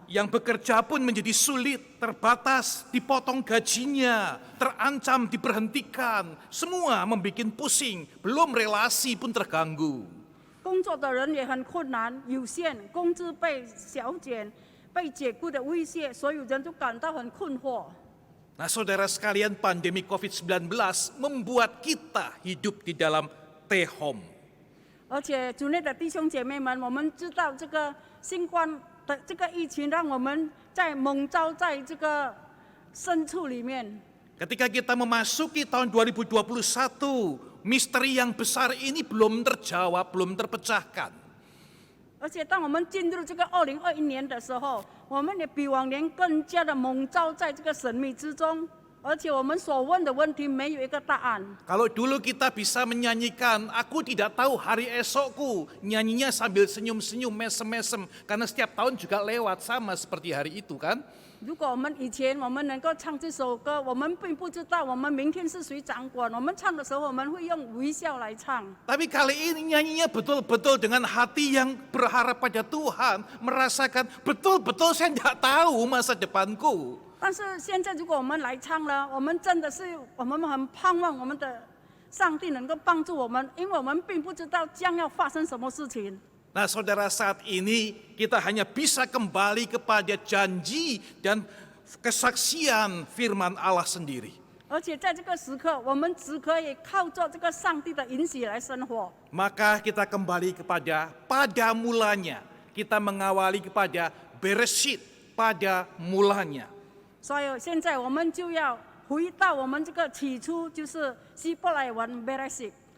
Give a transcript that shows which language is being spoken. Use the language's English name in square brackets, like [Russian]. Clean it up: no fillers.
[Indonesian] Yang bekerja pun menjadi sulit, terbatas, dipotong gajinya, terancam diberhentikan, semua membuat pusing, belum relasi pun terganggu. [Chinese] 工作的人也很困难，有限，工资被削减、被解雇的威胁，所有人都感到很困惑。 [Indonesian] Nah, saudara sekalian, pandemi COVID-19 membuat kita hidup di dalam tehom. [Chinese] 而且主内的弟兄姐妹们，我们知道这个新冠的这个疫情，让我们在蒙召在这个深处里面。 [Indonesian] Ketika kita memasuki tahun 2021, misteri yang besar ini belum terjawab, belum terpecahkan. [Chinese] 而且当我们进入这个2021年的时候，我们也比往年更加的蒙召在这个神秘之中，而且我们所问的问题没有一个答案。 [Indonesian] Kalau dulu kita bisa menyanyikan, aku tidak tahu hari esokku, nyanyinya sambil senyum-senyum, mesem-mesem, karena setiap tahun juga lewat sama seperti hari itu kan. [Chinese] 如果我们以前我们能够唱这首歌，我们并不知道我们明天是谁掌管。我们唱的时候，我们会用微笑来唱。 [Indonesian] Tapi kali ini nyanyinya betul-betul dengan hati yang berharap pada Tuhan, merasakan betul-betul saya tidak tahu masa depanku. [Chinese] 但是现在，如果我们来唱了，我们真的是我们很盼望我们的上帝能够帮助我们，因为我们并不知道将要发生什么事情。 [Indonesian] Nah, saudara, saat ini kita hanya bisa kembali kepada janji dan kesaksian firman Allah sendiri. [Chinese] 而且在这个时刻，我们只可以靠着这个上帝的允许来生活。 [Indonesian] Maka kita kembali kepada pada mulanya. Kita mengawali kepada Bereshit, pada mulanya. [Chinese] 所以现在我们就要回到我们这个起初，就是希伯来文 Bereshit。